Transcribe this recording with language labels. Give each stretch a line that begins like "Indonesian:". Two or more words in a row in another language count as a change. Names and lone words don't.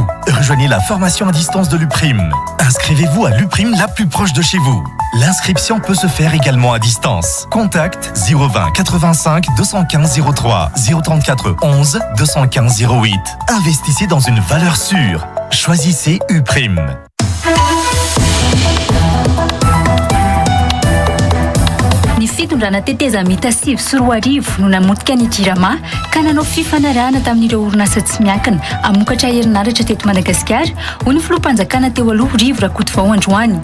French: Rejoignez la formation à distance de l'UPRIM. Inscrivez-vous à l'UPRIM la plus proche de chez vous. L'inscription peut se faire également à distance. Contact 020 85 215 03 034 11 215 08. Investissez dans une valeur sûre. Choisissez UPRIM.
Malagasy: Ny fitondrana teteza mita 4 no namotika ny JIRAMA ka nanao fifanarahana tamin'ireo orinasa tsy miankina hamokatra herinaratra teto Madagasikara ho ny filoham-panjakana teo aloha Rivo Rakotovao androany.